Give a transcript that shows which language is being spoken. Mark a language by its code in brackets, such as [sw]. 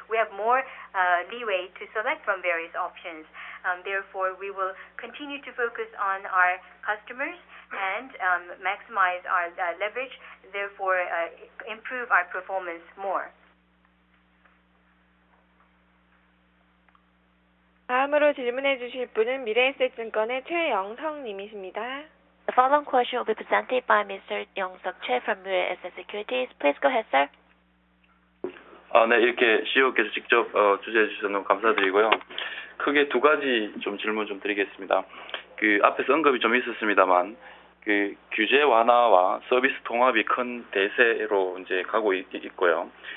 [en] We have more leeway to select from various options. Therefore, we will continue to focus on our customers and maximize our leverage, therefore improve our performance more. [ko] 다음으로 질문해 주실 분은 미래에셋증권의 최영석 님이십니다. [en] The following question will be presented by Mr. Young-Suk Choi from Mirae Asset Securities. Please go ahead, sir. [ko] 네, 이렇게 CEO께서 직접 주재해 주셔서 너무 감사드리고요. 크게 두 가지 질문 드리겠습니다. 앞에서 언급이 좀 있었습니다만, 그 규제 완화와 서비스 통합이 큰 대세로 이제 가고 있고요.